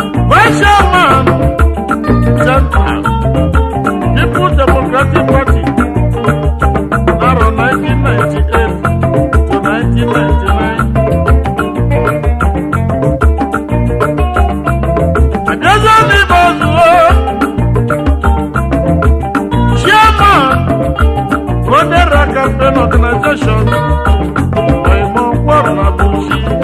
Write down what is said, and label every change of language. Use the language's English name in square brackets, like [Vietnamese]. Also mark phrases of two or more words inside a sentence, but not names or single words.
[English] Vice Chairman, Central, People Democratic Party, na nineteen ninety-eight to nineteen ninety-nine. [Igbo] Abịazie m ibe ọzọ, Chairman, Rodera Campaign Organization, Oyimo Nkwọrọ na Bauchi.